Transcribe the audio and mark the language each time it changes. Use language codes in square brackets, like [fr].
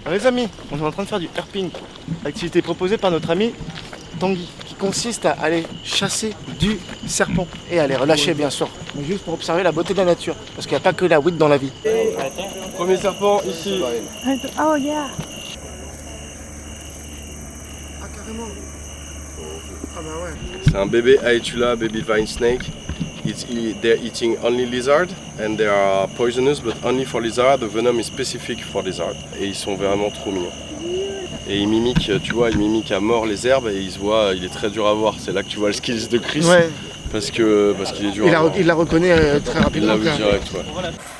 [fr] Les amis, on est en train de faire du herping, activité proposée par notre ami Tanguy, qui consiste à aller chasser du serpent et à les relâcher bien sûr, mais juste pour observer la beauté de la nature, parce qu'il n'y a pas que la weed dans la vie. Premier serpent ici. [en] Oh yeah. [fr] Ah carrément. Ah bah ouais. C'est un bébé Aetula, [en] baby vine snake. They're eating only lizard and they are poisonous, but only for lizard. The venom is specific for lizard. [fr] Et ils sont vraiment trop mignons. Et il mimique, tu vois, il mimique à mort les herbes et il se voit, il est très dur à voir. C'est là que tu vois le skills de Chris. Ouais. Parce qu'il est dur à voir. Il la reconnaît très Il rapidement. l'a vu direct, ouais.